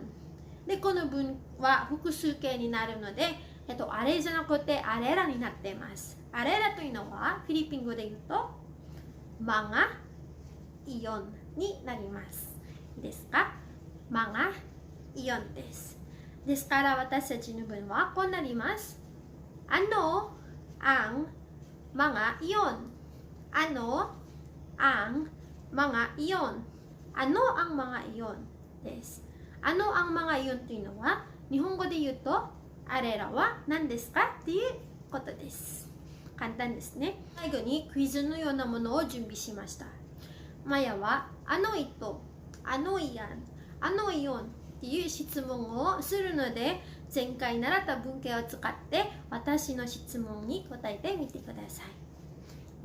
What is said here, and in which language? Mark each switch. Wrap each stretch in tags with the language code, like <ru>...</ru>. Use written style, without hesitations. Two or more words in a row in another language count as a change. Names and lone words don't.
<ja>で、この文は複数形になるので、あれじゃなくてあれらになっています。あれらというのはフィリピン語で言うとマガイオンになります。いいですか？マガイオンです。ですから私たちの文はこうなります。</ja> <tl>ang, mga iyon。 ang, mga iyon。 ang mga iyon</tl> <ja>です。</ja> <tl>ang mga iyon</tl> <ja>というのは日本語で言うとあれらは何ですかっていうことです。簡単ですね。最後にクイズのようなものを準備しました。マヤは糸、イアン、イオンっていう質問をするので、 前回習った文型を使って私の質問に答えてみてください。</ja>